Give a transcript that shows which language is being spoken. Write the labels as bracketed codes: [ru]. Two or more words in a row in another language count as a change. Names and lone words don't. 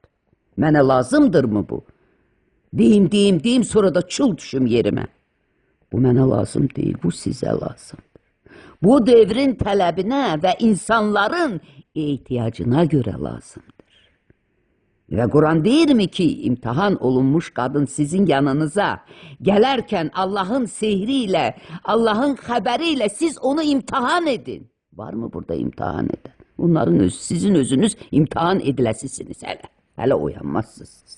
[az] Mənə lazımdırmı bu? Deyim, sonra da çul düşüm yerimə. Bu mənə lazım deyil, bu sizə lazımdır. Bu devrin tələbinə və insanların ehtiyacına görə lazımdır. [tr] Ve Kur'an değil mi ki imtihan olunmuş kadın sizin yanınıza gelerken Allah'ın sihriyle, Allah'ın haberiyle siz onu imtihan edin. Var mı burada imtihan eden? Bunların sizin özünüz imtihan edilesisiniz hele. Hele uyanmazsınız.